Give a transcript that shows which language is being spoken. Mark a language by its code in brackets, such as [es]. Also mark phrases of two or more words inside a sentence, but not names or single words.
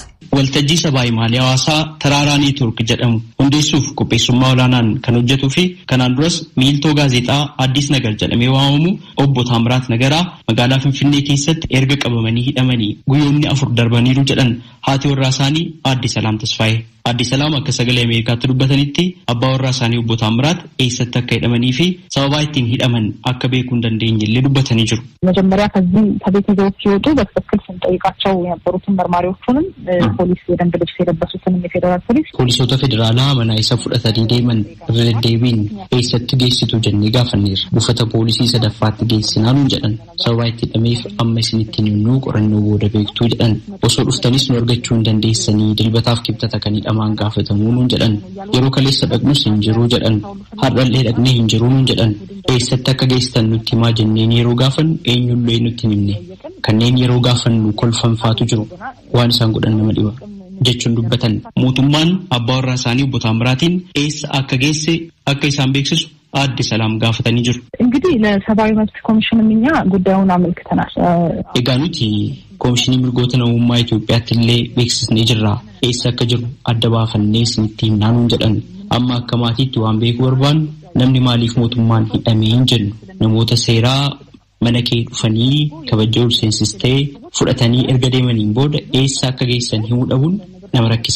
[om] Waltajjii sabaa himaalee hawaasaa Taraaraa Neetwoork jedhamu hundeessuuf qopheessummaa olaanaan kan hojjetuu fi kanaan duras miiltoo gaazexaa Addis Nagar jedhamee waamamu obbo Taamiraat Nagaraa magaalaa Finfinnee keessatti erga qabamanii hidhamanii guyyoonni 4 darbaniiru jedhan haati warraa isaanii Aadde Salaam Tasfaayee. Aadde Salaam akka sagalee Ameerikaatti dubbatanitti abbaa warraa isaanii obbo Taamiraat eessatti akka hidhamanii fi sababa ittiin hidhaman akka beekuu hin dandeenye illee dubbatanii jiru. [am] መጀመሪያ ከቤት ይዘው ሲወጡ በትክክል ስንጠይቃቸው የነበሩትን መርማሪዎቹንም ፖሊስ የደንብ ልብስ የለበሱትንም የፌዴራል [om] ፖሊሶota federaalaa mana isa fudhatanii deeman irra deddeebiin eessatti geessitu jennee gaafanneerra. Buufata poolisii sadaffaatti geessinaa nuun jedhan. Sababa itti hidhameef amma isinitti himnuu qorannoo booda beektuu jedhan. Osoo dhuftanis nu argachuu hin dandeessanii dilbataaf kibxata kan hidhamaan gaafatamuu nuun jedhan. Yeroo kaleessa dhaqnus hin jiruu jedhan. Har'allee dhaqnee hin jiruu nuun jedhan. Eessatti akka geessitan nutti himaa jenneen yeroo gaafannu eenyullee nutti hin himne. Kanneen yeroo gaafannu kolfanfaatu jiru. Waan isaan godhan nama dhiba jechuun dubbatan. Mootummaan abbaa warraa isaanii obbo Taamiraatiin eessa akka geesse akka isaan beeksisu Aadde Salaam gaafatanii jiru. [am] እንግዲህ ለሰብአዊ መብት ኮሚሽን እኛ ጉዳዩን አመልክተናል። [om] Egaa nuti Koomishinii Mirgoota Namummaa Itoophiyaatti illee beeksisnee jirra. Eessa akka jiru adda baafannee isinitti himnaa nuun jedhan. Amma akka maatiitti waan beekuu barbaannu namni maaliif mootummaan hidhamee hin jennu. Namoota seeraa mana kee dhufanii kabajaa ol seensistee fudhatanii erga deemaniin booda eessa akka geessan himuu dhabuun nama rakkisa.